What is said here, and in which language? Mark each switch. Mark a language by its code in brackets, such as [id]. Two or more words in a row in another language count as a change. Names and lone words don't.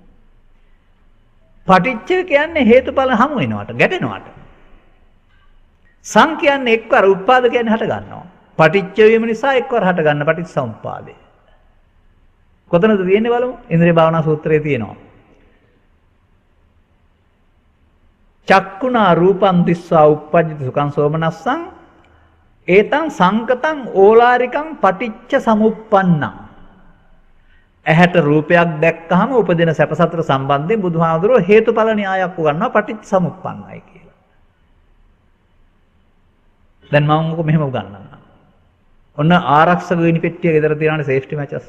[si] පටිච්ච කියන්නේ හේතුඵල හමු වෙනවට, ගැටෙනවට. සම් කියන්නේ එක්වර, උත්පාද කියන්නේ හට ගන්නවා. පටිච්ච වීම නිසා එක්වර හට ගන්න පටිච්චසමුප්පාදය. කොතනද තියෙන්නේ බලමු. ඉන්ද්‍රිය භාවනා සූත්‍රයේ තියෙනවා. [pi] චක්කුණා රූපං දිස්සා uppajjati සුඛං සෝමනස්සං ඒතං සංකතං ඕලාරිකං පටිච්ච සමුප්පන්නං. [si] ඇහැට රූපයක් දැක්කහම උපදින සැප සතර සම්බන්ධයෙන් බුදුහාමුදුරුවෝ හේතුඵල න්‍යායක් උගන්වනවා පටිච්ච සමුප්පන්නයි කියලා. දැන් මම මොකද මෙහෙම උගන්වන්නම්. ඔන්න ආරක්ෂක ගිනි පෙට්ටිය ගෙදර තියනනේ [en] safety matches.